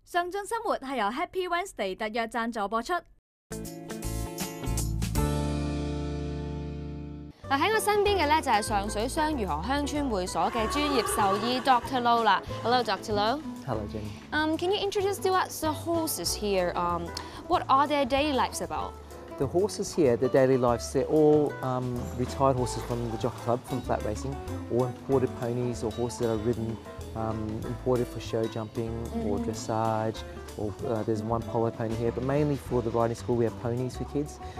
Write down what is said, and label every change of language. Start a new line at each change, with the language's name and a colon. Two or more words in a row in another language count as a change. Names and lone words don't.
Cantonese: 上進生活係由 Happy Wednesday 特約贊助播出。嗱，喺我身邊嘅咧就係上水雙魚河鄉村會所嘅專業獸醫 Dr.
English: Low 啦。Hello, Dr. Low. Hello, Jenny. Can you introduce to us the horses here? What are their daily lives about? The horses here, their daily lives, they're all retired horses from the Jockey Club, from flat racing, or imported ponies or horses that are ridden, imported for show jumping or dressage, or there's one polo pony here, but mainly for the riding school we have ponies for kids.